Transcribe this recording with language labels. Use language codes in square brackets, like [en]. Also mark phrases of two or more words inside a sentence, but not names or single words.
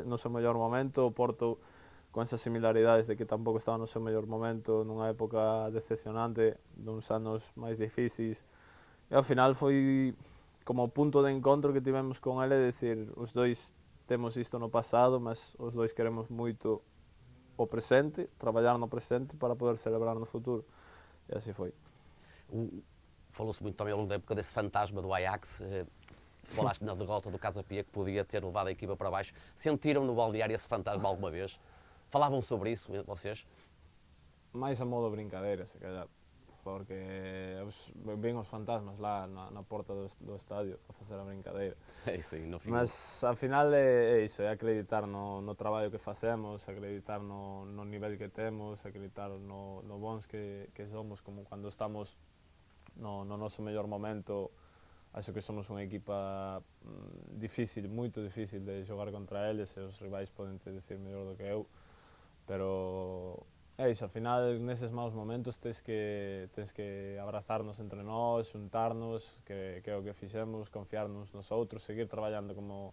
[gl] O Porto con esas similaridades de que tampouco estaba no seu mellor momento, nunha época decepcionante, duns anos máis difíciles, e ao final foi como o punto de encontro que tivemos con ele, de decir, os dois temos isto no pasado, mas os dois queremos moito o presente, traballar no presente para poder celebrar no futuro, e así foi. [pt] Falou-se muito também ao longo da época desse fantasma do Ajax. Falaste na derrota do Casa Pia, que podia ter levado a equipa para baixo. Sentiram no balneário esse fantasma alguma vez? Falavam sobre isso, vocês? [gl] Mais a modo brincadeira, [pt] se calhar, [gl] porque ven os fantasmas lá na porta do estadio a facer a brincadeira. [pt] Sim, no fim. [gl] Mas, ao final, é iso, é acreditar no traballo que facemos, acreditar no nivel que temos, acreditar no bons que somos, como cando estamos no noso mellor momento. Acho que somos unha equipa difícil, moito difícil de xogar contra eles, e os rivais poden te decir mellor do que eu, pero É iso, ao final, neses maus momentos tens que abrazarnos entre nós, xuntarnos, que é o que fixemos, confiarnos nos outros, seguir traballando como...